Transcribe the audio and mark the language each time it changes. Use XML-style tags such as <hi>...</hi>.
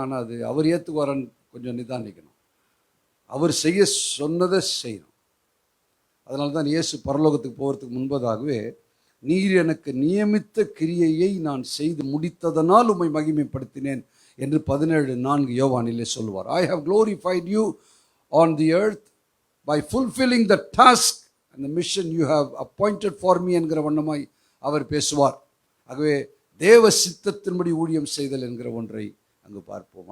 <ta>ஆனால் அது அவர் ஏற்றுக்குவாரன்னு கொஞ்சம் நிதானிக்கணும். அவர் செய்ய சொன்னதை செய்யணும். அதனால தான் இயேசு பரலோகத்துக்கு போகிறதுக்கு முன்பதாகவே, நீர் எனக்கு நியமித்த கிரியையை நான் செய்து முடித்ததனால் உம்மை மகிமைப்படுத்தினேன் என்று 17:4 யோவானிலே சொல்லுவார்.</ta> <en>I have glorified you on the earth by fulfilling the task and the mission you have appointed for me</en> <ta>என்கிற வண்ணமாய் அவர் பேசுவார். ஆகவே தேவ சித்தத்தின்படி ஊழியம் செய்தல் என்கிற ஒன்றை அங்கு பார்ப்போம்.</ta>